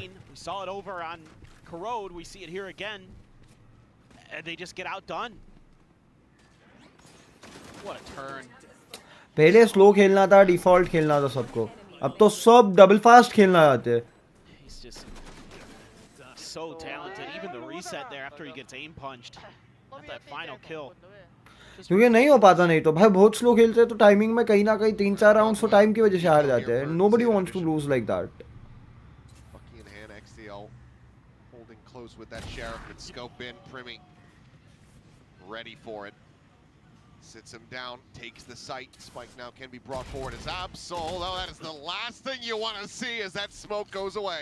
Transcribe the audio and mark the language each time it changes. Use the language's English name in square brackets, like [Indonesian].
[English] main, we saw it over on Corrode. We see it here again. And they just get outdone. What a turn. [Hindi] पहले slow खेलना था, default खेलना था सबको. अब तो सब double fast खेलना चाहते हैं. [English] He's just so talented. Even the reset there after he gets aim punched. Not that final kill. [Hindi] क्योंकि नहीं हो पाता नहीं तो भाई बहुत स्लो खेलते हैं तो टाइमिंग में कहीं ना कहीं 3-4 राउंड्स तो टाइम की वजह से हार जाते हैं. [English] Nobody wants to lose like that. Bucky in hand, XDL holding close with that Sheriff, but scope in. Primi ready for it. Sits him down, takes the sight. Spike now can be brought forward as Absol. Oh, that is the last thing you want to see as that smoke goes away.